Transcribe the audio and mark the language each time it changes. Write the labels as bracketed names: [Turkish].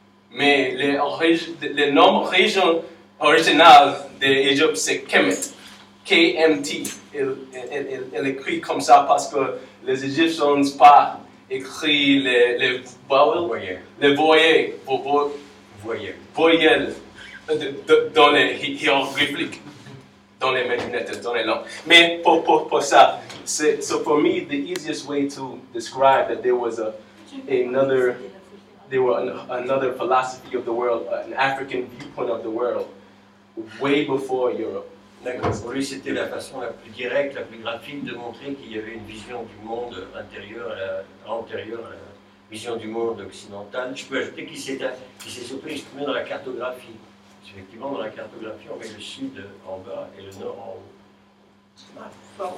[French] Mais le nom original de l'Égypte, c'est Kemet. KMT. Il écrit comme ça parce que les Égyptiens pas écrit les vowels. Voyelles dans les hiéroglyphiques, dans les médinettes, dans les langues. Mais pour ça, [English] so for me, the easiest way to describe that there was another philosophy of the world, an African viewpoint of the world, way before Europe. [French] D'accord. Pour lui, c'était la façon la plus directe, la plus graphique de montrer qu'il y avait une vision du monde antérieure à la vision du monde occidental. Je peux ajouter qu'il s'est surtout exprimé dans la cartographie. Effectivement, dans la cartographie, on met le sud en bas et le nord en haut.